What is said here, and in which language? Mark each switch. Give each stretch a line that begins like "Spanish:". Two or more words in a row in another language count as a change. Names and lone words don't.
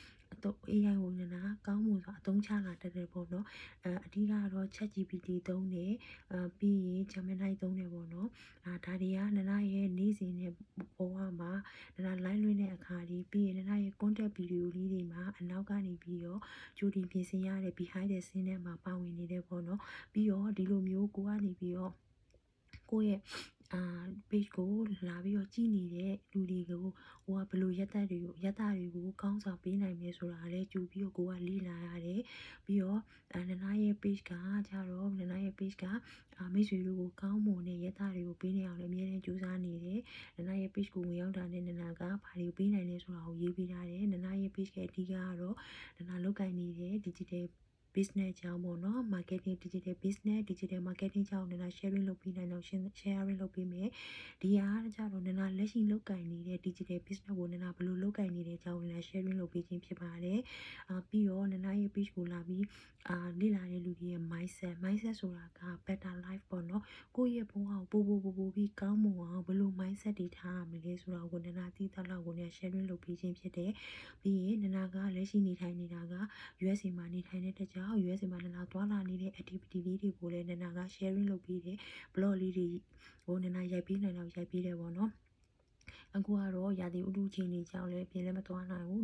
Burmese: AI ကိုနနာကောင်းမွန်စွာအသုံးချလာတတ်တယ်ပေါ့နော်အဓိကတော့ ChatGPT သုံးတယ်ပြီးရင် Gemini သုံးတယ်ပေါ့နော်ဒါတွေကနနာရဲ့နေ့စဉ်နဲ့ဘဝမှာနနာ live လွှင့်တဲ့အခါလေးပြီးရင်နနာရဲ့ content ဗီဒီယိုလေးတွေမှာအနောက်ကနေပြီးတော့ကြိုတင်ပြင်ဆင်ရတဲ့
English: behind the scene
Burmese: ထဲမှာပါဝင်နေတယ်ပေါ့နော်ပြီးတော့ဒီလိုမျိုးကိုကနေပြီးတော့ကိုယ့်ရဲ့ page ကိုလာပြီးတော့ကြည့်နေတဲ့လူတွေကိုဟိုကဘယ်လိုရက်တာတွေကိုကောင်းဆောင်ပေးနိုင်မယ်ဆိုတာလည်းကြိုပြီးတော့ကိုကလေ့လာရတယ်ပြီးတော့နနာရဲ့ page ကကြတော့နနာရဲ့ page ကမိတ်ဆွေတို့ကိုကောင်းမွန်တဲ့ရက်တာတွေကိုပေးနေအောင်လည်းအများနဲ့ကြိုးစားနေတယ်နနာရဲ့ page ကိုဝင်ရောက်တာနဲ့နနာကဘာတွေကိုပေးနိုင်လဲဆိုတာကိုရေးပေးထားတယ်နနာရဲ့ page ရဲ့အဓိကကတော့နနာလုပ်ကိုင်နေတဲ့
English: digital business
Burmese: ကြောင်းပေါ့နော်
English: marketing digital business digital marketing
Burmese: ကြောင်းနနာ sharing လုပ်ပေးနိုင်တော့ sharing လုပ်ပေးမယ်ဒီအားကြတော့နနာလက်ရှိလုပ်ကိုင်နေတဲ့
English: digital business
Burmese: ကိုနနာဘ ယ်လိုလုပ်ကိုင်နေတဲ့အကြောင်းနနာ sharing လုပ်ပေးခြင်းဖြစ်ပါတယ်ပြီးတော့နနာရဲ့ page ကိုလာပြီးလေ့လာတဲ့လူတွေရဲ့ mindset ဆိုတာက
English: better life
Burmese: ပေါ့နော်ကိုယ့်ရဲ့ဘဝကိုပိုပြီးကောင်းမွန်အောင်ဘယ်လို mindset တွေထားရမလဲဆိုတာကိုနနာသိသလောက်ကိုနနာ sharing လုပ်ပေးခြင်းဖြစ်တယ်ပြီးရင်နနာကလက်ရှိနေထို င်နေတာက USA မှာနေထိုင်တဲ့ကြောင့် USA မှာနနာသွားလာနေတဲ့ activity လေးတွေကိုလည်းနနာက sharing လုပ်ပေးတယ် blog လေးတွေကိုနနာရိုက်ပေးနိုင်တော့ရိုက်ပေးတယ်ပေါ့နော်အခုကတော့ရာသီဥတုအခြေအနေကြောင့်လည်းပြင်လည်းမသွားနိုင်ဘူး